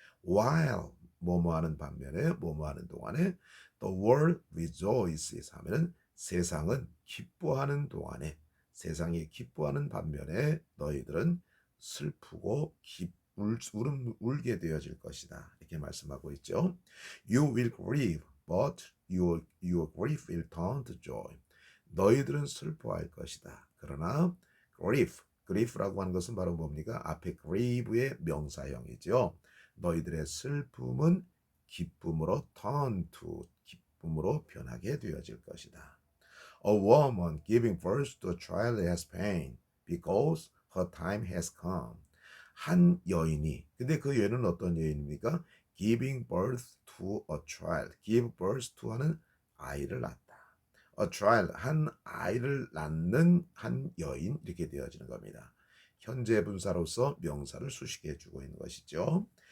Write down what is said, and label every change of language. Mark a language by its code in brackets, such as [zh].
[ko] while 뭐뭐하는 반면에 뭐뭐하는 동안에 [en] the world rejoices [ko] 하면은 세상은 기뻐하는 동안에 세상이 기뻐하는 반면에 너희들은 슬프고 울게 되어질 것이다. 이렇게 말씀하고 있죠. [en] You will grieve, but your grief will turn to joy. [ko] 너희들은 슬퍼할 것이다. 그러나 grief라고 하는 것은 바로 뭡니까? 앞에 grieve의 명사형이죠. 너희들의 슬픔은 기쁨으로 [en] turn to, [ko] 기쁨으로 변하게 되어질 것이다. [en] A woman giving birth to a child has pain because her time has come. [ko] 한 여인이, 근데 그 여인은 어떤 여인입니까? [en] Giving birth to a child. Give birth to [ko] 하는 아이를 낳다. [en] A child, [ko] 한 아이를 낳는 한 여인 이렇게 되어지는 겁니다. 현재 분사로서 명사를 수식해 주고 있는 것이죠.